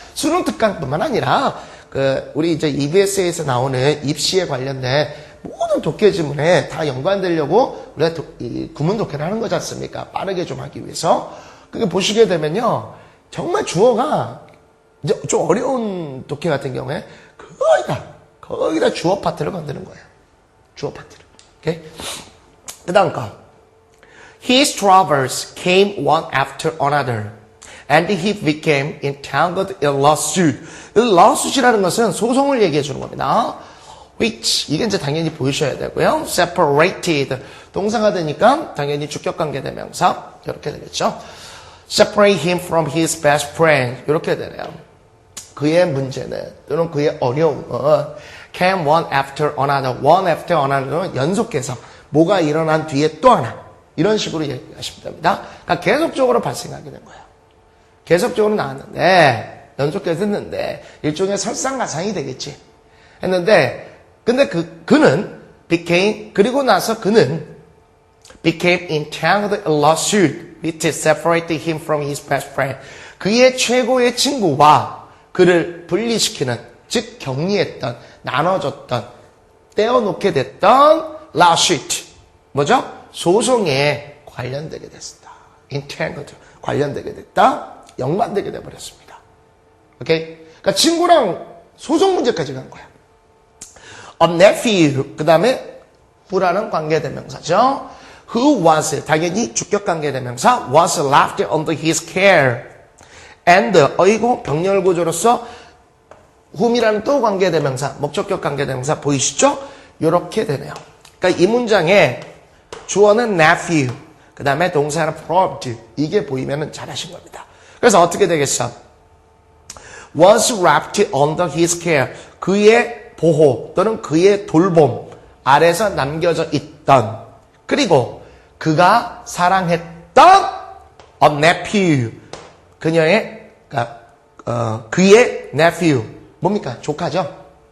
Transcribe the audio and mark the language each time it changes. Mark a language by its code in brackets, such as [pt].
[ko] 수능 특강뿐만 아니라 우리 이제 EBS에서 나오는 입시에 관련된 모든 독해 지문에 다 연관되려고 우리가 구문 독해를 하는 거지 않습니까? 빠르게 좀 하기 위해서. 그게 보시게 되면요. 정말 주어가 이제 좀 어려운 독해 같은 경우에 거의 다 주어 파트를 건드는 거예요. 주어 파트를. 오케이? 그 다음 거. [en] His troubles came one after another. And he became entangled in lawsuit. [ko] lawsuit이라는 것은 소송을 얘기해 주는 겁니다. which 이게 이제 당연히 보이셔야 되고요. separated 동사가 되니까 당연히 주격관계 대명사 이렇게 되겠죠. [en] separate him from his best friend [ko] 이렇게 되네요. 그의 문제는 또는 그의 어려움은 [en] came one after another. [ko] one after another는 연속해서 뭐가 일어난 뒤에 또 하나 이런 식으로 얘기하시면 됩니다. 그러니까 계속적으로 발생하게 된 거예요. 계속적으로 나왔는데 연속해서 했는데 일종의 설상가상이 되겠지 했는데 근데 그는 became 그리고 나서 그는 [en] became entangled in lawsuit which separated him from his best friend. [ko] 그의 최고의 친구와 그를 분리시키는 즉 격리했던 나눠줬던 떼어놓게 됐던 lawsuit. 뭐죠? 소송에 관련되게 됐다. entangled. 관련되게 됐다. 연관되게 돼버렸습니다. 오케이? 그러니까 친구랑 소송 문제까지 간 거야. A nephew. 그 다음에 who라는 관계대명사죠. [en] Who was, [ko] 당연히 주격관계대명사, [en] was left under his care. [ko] And, 어이고, 병렬구조로서 whom이라는 또 관계대명사, 목적격 관계대명사 보이시죠? 요렇게 되네요. 그러니까 이 문장에 주어는 nephew, 그 다음에 동사는 probed. 이게 보이면 잘하신 겁니다. 그래서 어떻게 되겠어? [en] Was wrapped under his care. [ko] 그의 보호 또는 그의 돌봄 아래서 남겨져 있던, 그리고 그가 사랑했던 a nephew. 그녀의, 그의 nephew. 뭡니까? 조카죠?